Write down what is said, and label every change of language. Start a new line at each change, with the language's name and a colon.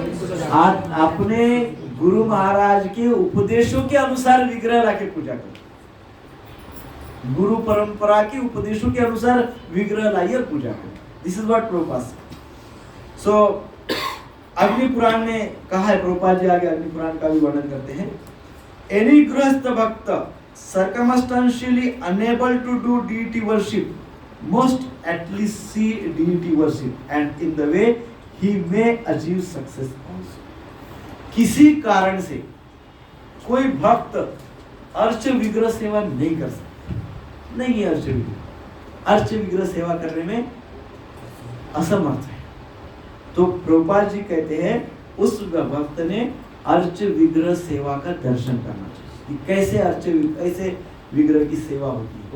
Hindi: अपने गुरु महाराज के उपदेशों के अनुसार विग्रह लाके पूजा करो। गुरु परंपरा के उपदेशों के अनुसार विग्रह लाइए और पूजा करो।
English: This is what Prabhupada.
Hindi: सो अग्नि पुराण में कहा है, प्रभुपाद जी आगे अग्नि पुराण का भी वर्णन करते हैं।
English: Any grihastha bhakta circumstantially unable to do deity worship must at least see deity worship and in the way he may achieve success also।
Hindi: किसी कारण से कोई भक्त अर्च विग्रह सेवा नहीं कर सकता, नहीं है अर्च विग्रह सेवा करने में असमर्थ है, तो प्रभुपाद जी कहते हैं उस भक्त ने अर्च विग्रह सेवा का दर्शन करना चाहिए कि कैसे विग्रह की सेवा होती है।